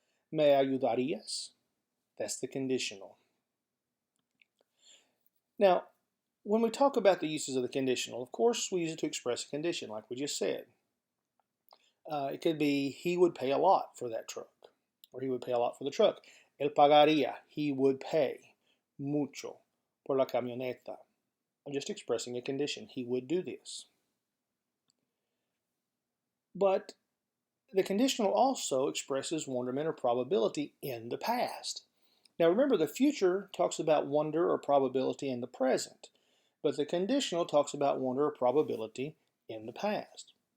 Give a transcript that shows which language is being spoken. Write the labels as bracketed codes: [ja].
[es] Me ayudarías? [en] That's the conditional. Now, when we talk about the uses of the conditional, of course we use it to express a condition, like we just said. It could be, he would pay a lot for that truck, or he would pay a lot for the truck. [es] Él pagaría, [en] he would pay [es] mucho por la camioneta. [en] I'm just expressing a condition. He would do this. But the conditional also expresses wonderment or probability in the past. Now remember, the future talks about wonder or probability in the present, but the conditional talks about wonder or probability in the past.